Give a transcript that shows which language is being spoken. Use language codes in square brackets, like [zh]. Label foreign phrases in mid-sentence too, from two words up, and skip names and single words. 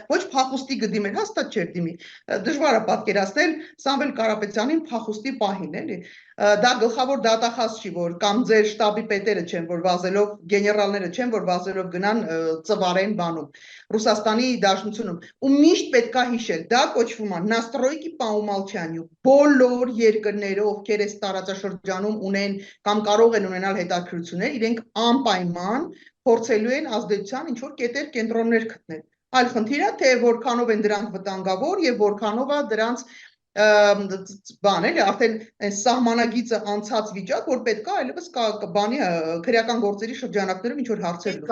[hy] ոչ փախուստի գդիմել, հաստատ չէր դիմի։ Դժվար է պատկերացնել Սամվել Կարապետյանին փախուստի պահին, էլի։ Դա գլխավոր դատախազ չի, որ կամ ձեր շտաբի պետերը չեն, որ վազելով, գեներալները չեն, որ վազելով գնան ծվարեն բանում, Ռուսաստանի Դաշնությունում։ Ու միշտ պետք է հիշել, դա կոչվում է [ru] Настройки по умолчанию։ [hy] Բոլոր երկրները, ովքեր այս տարածաշրջանում ունեն կամ կարող են ունենալ հետաքրքրություններ, իրենք անպայման փորձելու են ազդեցության ինչ որ կետեր, կենտրոններ գտնել։ Այլ խնդիր է, թե որքանով են դրանք վտանգավոր եւ որքանով է դրանց բան էլի արդեն սահմանագիծը անցած վիճակ, որ պետք է այլևս բանի քրեական գործերի շրջանակներում ինչ որ հարցեր լուծել։